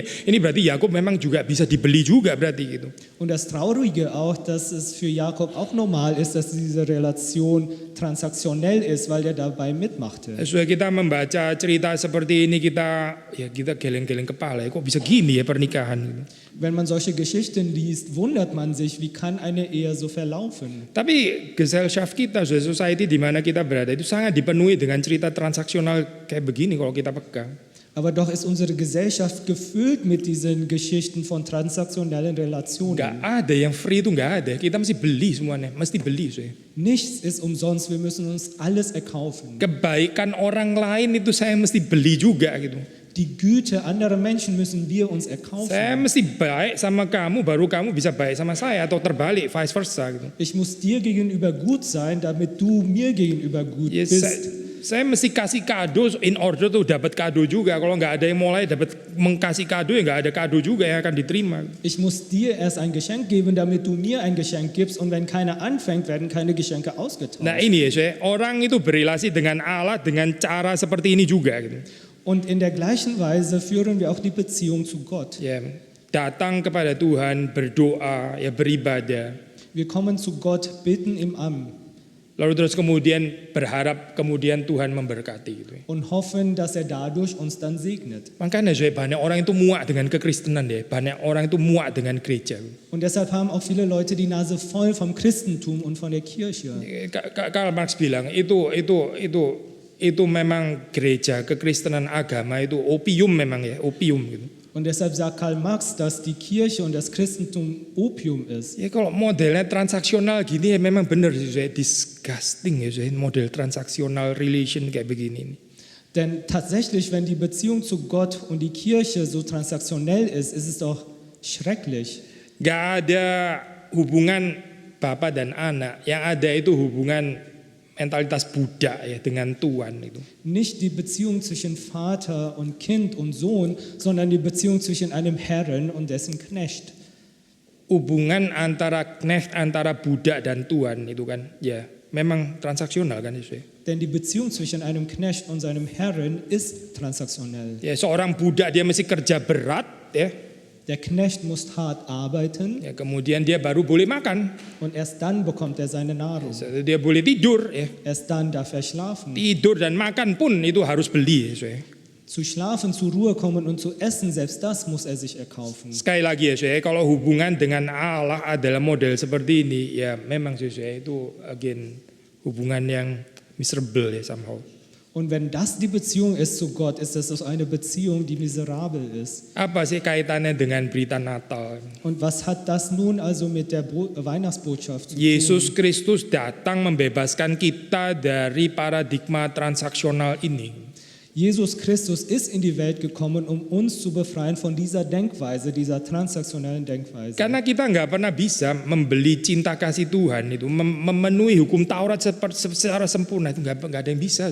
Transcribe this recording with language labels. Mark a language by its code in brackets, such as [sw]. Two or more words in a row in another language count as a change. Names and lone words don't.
[id] Ini berarti Yakob memang juga bisa dibeli juga berarti gitu. [de] Und das Traurige auch, dass es für Jakob auch normal ist, dass diese Relation transaktionell ist, weil er dabei mitmachte. [id] Sesuai kita membaca cerita seperti ini kita geleng-geleng kepala ya, kok bisa gini ya pernikahan gitu. [de] Wenn man solche Geschichten liest, wundert man sich, wie kann eine Ehe so verlaufen. [id] Tapi Gesellschaft kita, society di mana kita berada itu sangat dipenuhi dengan cerita transaksional kayak begini kalau kita pegang. [de] Aber doch ist unsere Gesellschaft gefüllt mit diesen Geschichten von transaktionellen Relationen. [id] Gak ada yang free itu gak ada. Kita mesti beli semuanya, mesti beli. [de] Nichts ist umsonst, wir müssen uns alles erkaufen. [id] Kebaikan orang lain itu saya mesti beli juga gitu. [de] Die Güte anderer Menschen müssen wir uns erkaufen. [id] Saya mesti baik sama kamu, baru kamu bisa baik sama saya atau terbalik, [en] vice versa [id] gitu. [de] Ich muss dir gegenüber gut sein, damit du mir gegenüber gut [id] Ya, [de] bist. [id] saya mesti kasih kado [en] in order [id] tuh dapat kado juga. Kalau nggak ada yang mulai dapat mengkasih kado ya nggak ada kado juga yang akan diterima. [de] Ich muss dir erst ein Geschenk geben, damit du mir ein Geschenk gibst. Und wenn keiner anfängt, werden keine Geschenke ausgetauscht. [id] Nah ini ya, saya orang itu berrelasi dengan Allah dengan cara seperti ini juga gitu. [de] Und in der gleichen Weise führen wir auch die Beziehung zu Gott. [id] Ya, datang kepada Tuhan, berdoa, ya beribadah. [de] Wir kommen zu Gott, bitten ihm an [id] Lalu terus kemudian berharap kemudian Tuhan memberkati gitu. [de] und hoffen, dass er dadurch uns dann segnet. [id] Makanya saya banyak orang itu muak dengan kekristenan deh, banyak orang itu muak dengan gereja. [de] Und deshalb haben auch viele Leute die Nase voll vom Christentum und von der Kirche. [id] Karl Marx bilang itu memang gereja, kekristenan agama itu opium memang ya, opium gitu. [de] Und deshalb sagt Karl Marx, dass die Kirche und das Christentum Opium ist. [id] Ya kalau modelnya transaksional gini ya memang benar sih, saya disgusting ya, saya model transaksional relation kayak begini. [de] Denn tatsächlich, wenn die Beziehung zu Gott und die Kirche so transaktionell ist, ist es doch schrecklich. [id] Gak ada hubungan bapak dan anak, yang ada itu hubungan mentalitas budak ya dengan tuan itu. [de] Nicht die Beziehung zwischen Vater und Kind und Sohn, sondern die Beziehung zwischen einem Herren und dessen Knecht. [id] Hubungan antara knecht, antara budak dan tuan itu kan ya memang transaksional kan itu. [de] Denn die Beziehung zwischen einem Knecht und seinem Herren ist transaktionell. [id] Ya seorang budak dia mesti kerja berat ya. [de] Der Knecht muss hart arbeiten [id] Ya kemudian dia baru boleh makan. [de] und erst dann bekommt er seine Nahrung. [id] Dia boleh tidur ya. [de] Erst dann darf er schlafen. [id] Tidur dan makan pun itu harus beli ya. [de] Zu schlafen, zur Ruhe kommen und zu essen, selbst das muss er sich erkaufen. [id] Sekali lagi ya, kalau hubungan dengan Allah adalah model seperti ini, ya memang itu again hubungan yang miserable ya somehow. [de] Und wenn das die Beziehung ist zu Gott, ist das eine Beziehung, die miserabel ist. [id] Apa sih kaitannya dengan berita Natal? [de] Und was hat das nun also mit der Weihnachtsbotschaft zu tun? [id] Yesus Kristus datang membebaskan kita dari paradigma transaksional ini. [de] Jesus Christus ist in die Welt gekommen, um uns zu befreien von dieser Denkweise, dieser transaktionellen Denkweise. [id] Karena kita nggak pernah bisa membeli cinta kasih Tuhan itu, memenuhi hukum Taurat secara sempurna itu nggak ada yang bisa.